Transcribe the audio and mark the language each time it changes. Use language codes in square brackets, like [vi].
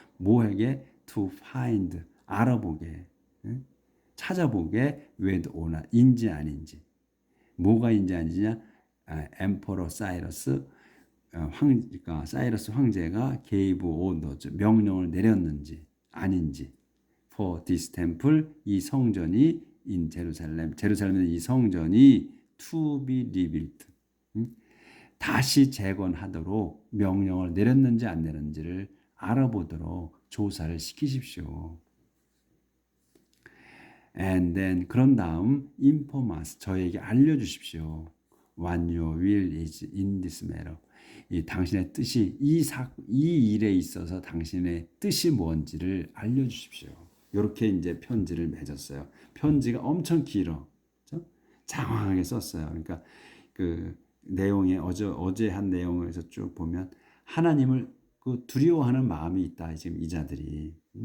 [ko] 뭐에게 to find 알아보게 찾아보게 [en] whether or not [ko] 인지 아닌지 뭐가 인지 아닌지냐 엠퍼러 사이러스 그러니까 사이러스 황제가 [en] gave orders [ko] 명령을 내렸는지 아닌지 [en] for this temple [ko] 이 성전이 in 제루살렘에 이 성전이 [en] to be rebuilt [ko] 다시 재건하도록 명령을 내렸는지 안 내렸는지를 알아보도록 조사를 시키십시오. [en] And then [ko] 그런 다음 [en] inform us [ko] 저에게 알려주십시오. [en] What your will is in this matter. [ko] 이 당신의 뜻이 이 일에 있어서 당신의 뜻이 뭔지를 알려주십시오. 이렇게 이제 편지를 맺었어요. 편지가 엄청 길어. 그렇죠? 장황하게 썼어요. 그러니까 그 내용에 어제 한 내용에서 쭉 보면 하나님을 그 두려워하는 마음이 있다. 지금 이 자들이.